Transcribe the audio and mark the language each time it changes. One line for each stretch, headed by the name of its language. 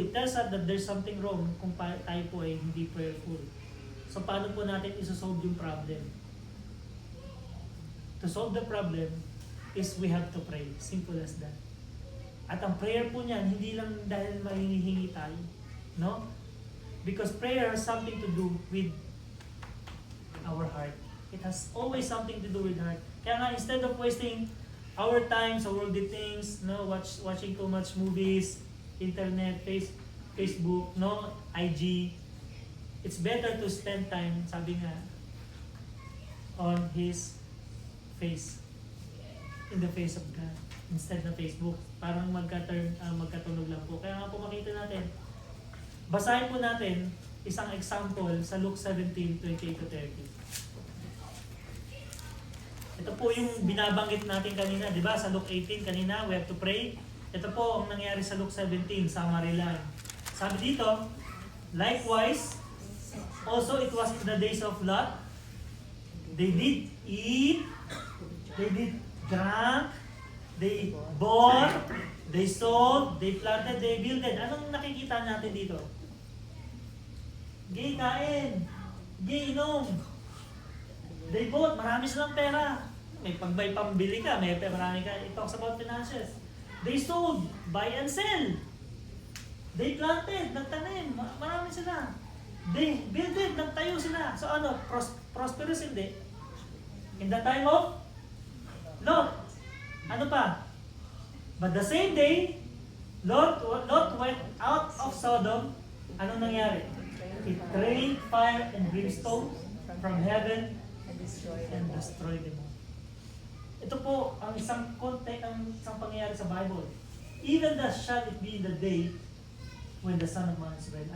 English: It tells us that there's something wrong
Filipino: kung tayo po ay hindi
English: prayerful.
Filipino: So paano po natin isosolve yung problem?
English: To solve the problem is we have to pray. Simple as that.
Filipino: At ang prayer po niyan, hindi lang dahil mahihingi tayo. No?
English: Because prayer has something to do with our heart. It has always something to do with heart.
Filipino: Kaya nga,
English: instead of wasting our time sa worldly things, no, watching too much movies, internet, Facebook, no, IG, it's better to spend time, sabi nga, on his face. In the face of God. Instead na Facebook.
Filipino: Parang magkatunog lang po. Kaya nga po makita natin. Basahin po natin isang example sa Luke 17:28-30. Ito po yung binabanggit natin kanina, di ba? Sa Luke 18 kanina,
English: we have to pray.
Filipino: Ito po ang nangyari sa Luke 17, summary lang.
English: Sabi dito, likewise, also it was in the days of Lot. They did eat, they did drink, they bought, they sold, they planted, they builded.
Filipino: Anong nakikita natin dito? Gay kain, gay inom.
English: They bought,
Filipino: marami silang pera. May pambili ka, may marami ka.
English: It talks about finances. They sold, buy and sell. They planted, nagtanim,
Filipino: marami sila.
English: They builded,
Filipino: nagtayo sila. So ano, prosperous hindi.
English: In the time of Lot. Ano pa? But the same day, Lot went out of Sodom.
Filipino: Anong nangyari?
English: It rained fire and brimstone from heaven and destroyed them all.
Filipino: Ito po ang isang context, ang isang pangyayari sa Bible.
English: Even thus shall it be in the day when the Son of Man is revealed.